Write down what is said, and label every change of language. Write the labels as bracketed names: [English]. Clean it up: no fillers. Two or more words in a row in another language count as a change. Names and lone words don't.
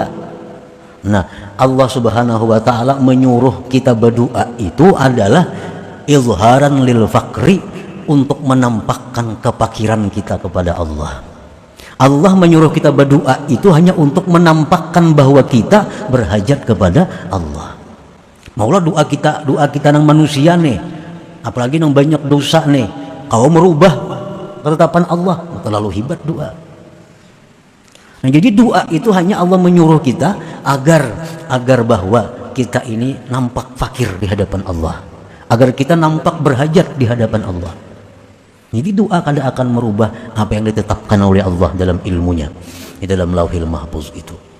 [Indonesian] Nah, Allah [Arabic] سبحانه وتعالى [Indonesian] menyuruh kita berdoa itu adalah [Arabic] إظهارا للفقر, [Indonesian] untuk menampakkan kefakiran kita kepada Allah. Allah menyuruh kita berdoa itu hanya untuk menampakkan bahwa kita berhajat kepada Allah. [Banjar] Maulah doa kita nang manusia nih, apalagi nang banyak dosa nih, kau merubah ketetapan Allah, terlalu hebat doa. [Indonesian] Nah, jadi doa itu hanya Allah menyuruh kita agar bahwa kita ini nampak fakir di hadapan Allah, agar kita nampak berhajat di hadapan Allah. Jadi doa kada akan merubah apa yang ditetapkan oleh Allah dalam ilmunya, di dalam Lauhil Mahfuz itu.